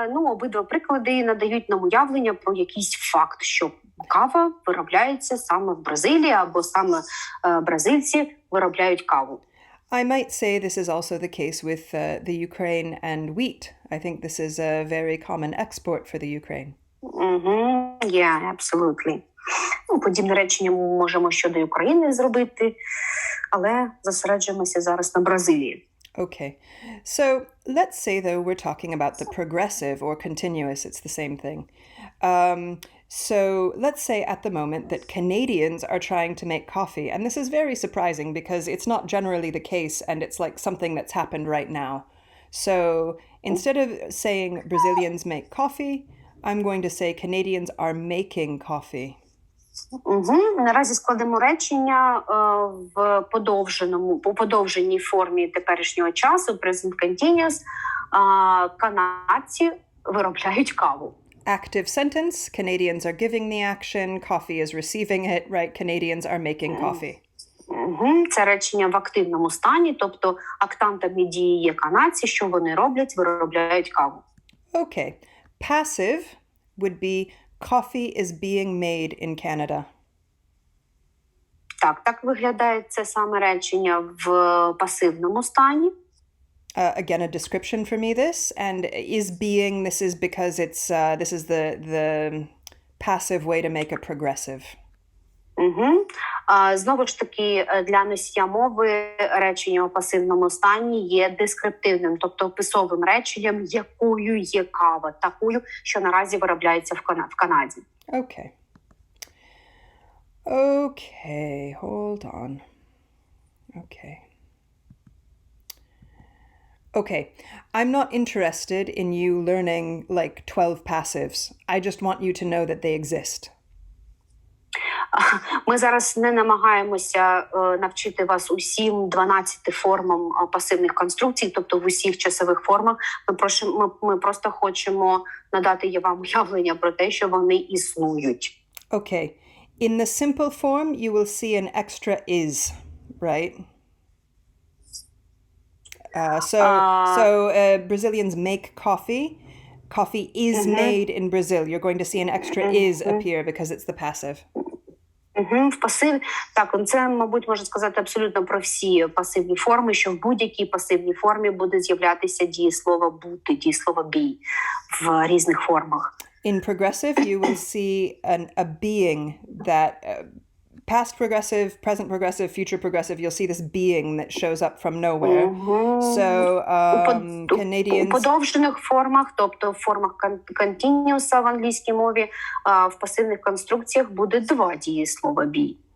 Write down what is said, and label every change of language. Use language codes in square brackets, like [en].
[uk] Обидва приклади надають нам уявлення про якийсь факт, що кава виробляється саме в Бразилії, або саме бразильці виробляють каву. [en] I might say this is also the case with the Ukraine and wheat. I think this is a very common export for the Ukraine. Yeah, absolutely. [uk] Подібне речення ми можемо щодо України зробити, але зосереджуємося зараз на Бразилії. [en] Okay. So let's say, though, we're talking about the progressive or continuous. It's the same thing. So let's say at the moment that Canadians are trying to make coffee. And this is very surprising because it's not generally the case, and it's like something that's happened right now. So instead of saying Brazilians make coffee, I'm going to say Canadians are making coffee. [uk] Наразі складемо речення в подовженій формі теперішнього часу, present continuous. Канадці виробляють каву. [en] Active sentence, Canadians are giving the action, coffee is receiving it, right? Canadians are making coffee. [uk] Це речення в активному стані, тобто актантами дії є канадці, що вони роблять, виробляють каву. [en] Okay. Passive would be coffee is being made in Canada. [uk] Так виглядає це саме речення в пасивному стані. [en] Again, a description for me this, and is being, this is because it's, this is the passive way to make a progressive. [uk] Знову ж таки, для носія мови речення у пасивному стані є дескриптивним, тобто описовим реченням, якою є кава, такою, що наразі виробляється в Канаді. [en] Okay. Okay, hold on. Okay, I'm not interested in you learning like 12 passives. I just want you to know that they exist. [uk] Ми зараз не намагаємося навчити вас усім 12 формам пасивних конструкцій, тобто в усіх часових формах. Ми просто хочемо надати вам уявлення про те, що вони існують. [en] Okay, in the simple form, you will see an extra is, right? Brazilians make coffee. Coffee is made in Brazil. You're going to see an extra is appear because it's the passive. [uk] В пасиві, так, це, мабуть, можна сказати абсолютно про всі пасивні форми, що в будь-якій пасивній формі буде з'являтися дієслово бути, дієслово be в різних формах. [en] In progressive, you will see a being that past progressive, present progressive, future progressive. You'll see this being that shows up from nowhere. So Canadians... [uk] У подовжених формах, тобто в формах continuous в англійській мові, в пасивних конструкціях буде два дієслова be.